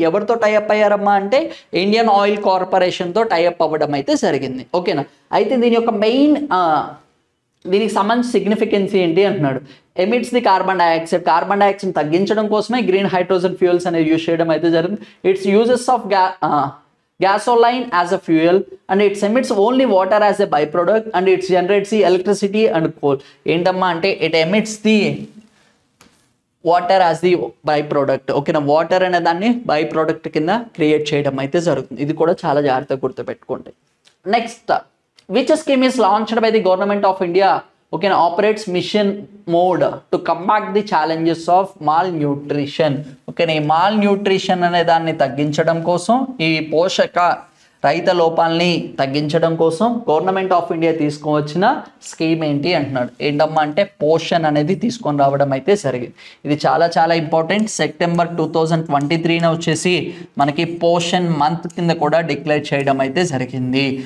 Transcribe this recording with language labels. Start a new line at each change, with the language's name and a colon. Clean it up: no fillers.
Telugu: ఎవరితో టైఅప్ అయ్యారమ్మా అంటే Indian oil కార్పొరేషన్తో tie up అవ్వడం అయితే జరిగింది, ఓకేనా? అయితే దీని యొక్క మెయిన్ దీనికి సంబంధించి సిగ్నిఫికెన్స్ ఏంటి అంటున్నాడు.
English: Emits the carbon dioxide.
Telugu: Carbon dioxide తగ్గించడం కోసమే గ్రీన్ హైడ్రోజన్ ఫ్యూయల్స్ అనేది యూజ్ చేయడం అయితే జరిగింది.
English: Its uses of gasoline as a fuel and it emits only water as a byproduct and it generates the electricity and coal.
Telugu: ఏంటమ్మా అంటే
English: it emits the water as the byproduct,
Telugu: ఓకేనా? Water అనే దాన్ని by product కింద create చేయడం అయితే జరుగుతుంది. ఇది కూడా చాలా జాగ్రత్తగా గుర్తుపెట్టుకోండి.
English: Next, which scheme is launched by the government of India, okay, operates mission mode to combat the challenges of malnutrition, okay?
Telugu: ఈ malnutrition అనే దాన్ని తగ్గించడం కోసం, ఈ పోషక రహిత లోపాలని తగ్గించడం కోసం గవర్నమెంట్ ఆఫ్ ఇండియా తీసుకువచ్చిన స్కీమ్ ఏంటి అంటున్నాడు. ఏంటమ్మా అంటే పోషన్ అనేది తీసుకొని రావడం అయితే జరిగింది. ఇది చాలా చాలా ఇంపార్టెంట్. సెప్టెంబర్ 2023 వచ్చేసి మనకి పోషన్ మంత్ కింద కూడా డిక్లేర్ చేయడం అయితే జరిగింది.